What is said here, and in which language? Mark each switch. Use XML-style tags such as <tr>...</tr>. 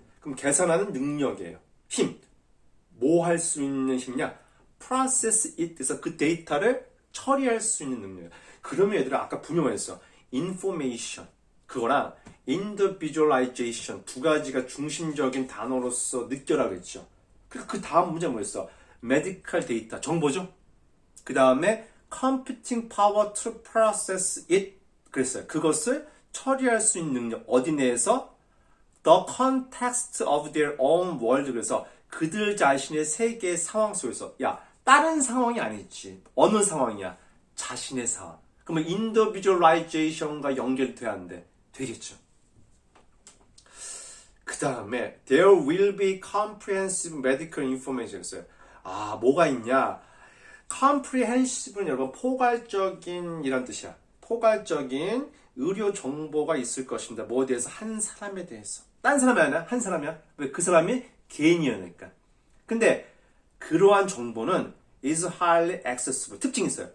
<ko>그럼 계산하는 능력이에요. 힘. 뭐 할 수 있는 힘이냐?</ko> <en>process it</en> <ko>에서 그 데이터를 처리할 수 있는 능력. 그러면 얘들아 아까 분명했어. information 그거랑 individualization 두 가지가 중심적인 단어로서 느껴라 그랬죠. 그 다음 문제 뭐였어?</ko> <en>medical data</en> <ko>정보죠. 그 다음에</ko> <en>computing power to process it</en> <ko>그랬어요. 그것을 처리할 수 있는 능력 어디 내에서</ko> <en>the context of their own world</en> <ko>그래서 그들 자신의 세계의 상황 속에서 야 다른 상황이 아니지 어느 상황이야 자신의 상황 그러면 individualization과 연결돼야 하는데 되겠죠. 그 다음에</ko> <en>there will be comprehensive medical information</en> <ko>였어요. 아 뭐가 있냐 comprehensive는 여러분 포괄적인 이란 뜻이야. 포괄적인 의료 정보가 있을 것입니다. 뭐에 대해서 한 사람에 대해서 딴 사람이 아니야 한 사람이야. 왜 그 사람이 개인이니까. 근데 그러한 정보는</ko> <en>is highly accessible</en> <ko>특징이 있어요.</ko>